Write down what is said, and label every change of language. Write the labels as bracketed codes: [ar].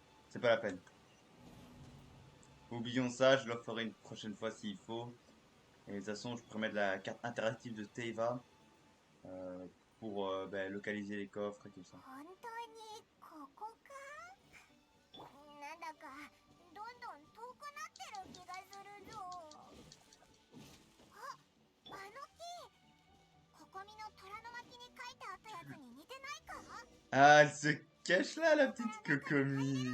[fr] C'est pas la peine. Oublions ça, je le ferai une prochaine fois s'il faut. Et de toute façon, je pourrais mettre la carte interactive de Teiva pour ben, localiser les coffres et tout ça. [ja] 本当にここか？なんだかどんどん遠くなってる気がするぞ。あ、あの木。ココミの虎の巻に書いてあったやつに似てないか？ [fr] Ah, elle se cache là, la petite Kokomi.